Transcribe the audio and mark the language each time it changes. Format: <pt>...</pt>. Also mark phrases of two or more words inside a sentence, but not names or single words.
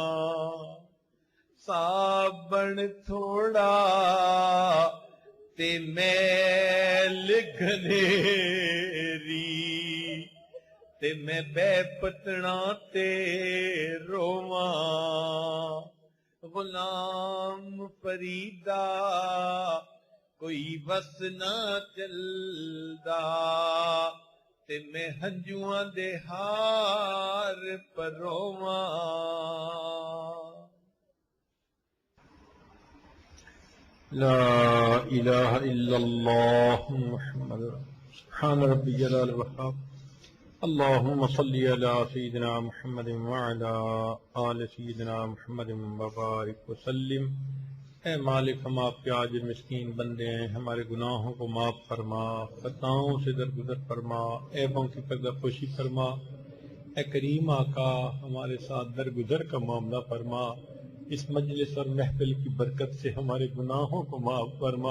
<skr>صابن تھوڑا تے میل گھنیری تے میں بے پتنا تے رواں غلام فریدا کوئی بس نہ چلدا تے میں ہنجواں دے ہار پرواں</skr> <ar>لا الہ الا اللہ محمد سبحان ربی جلال وحاب اللہم صلی علی سیدنا محمد وعلا آل سیدنا محمد وبارک وسلم۔</ar> <ur>اے مالک، ہم آپ کے عاجز مسکین بندے ہیں، ہمارے گناہوں کو معاف فرما، خطاؤں سے درگزر فرما، عیبوں کی پردہ پوشی فرما۔ اے کریم آقا، ہمارے ساتھ درگزر کا معاملہ فرما، اس مجلس اور محفل کی برکت سے ہمارے گناہوں کو معاف فرما۔</ur>